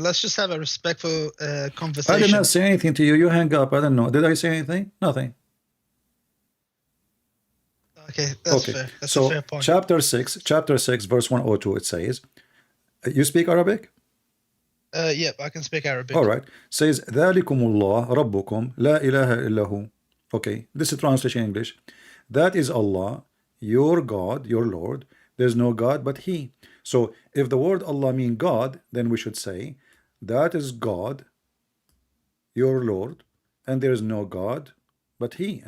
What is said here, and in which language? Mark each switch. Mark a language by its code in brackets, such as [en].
[en] Let's just have a respectful I conversation. did not say anything to you. You hang up. I don't know. Did I say anything? Nothing. Okay, that's fair. That's a fair point. Chapter 6, verse 102, it says, you speak Arabic? Yep, I can speak Arabic. All right. [ar] Says, ذَلِكُمُ اللَّهُ رَبُّكُمْ لَا إِلَهَ إِلَّا هُ. [en] Okay, this is translation English. That is Allah, your God, your Lord. There's no God but He. So if the word Allah mean God, then we should say, that is God, your Lord, and there is no God but He.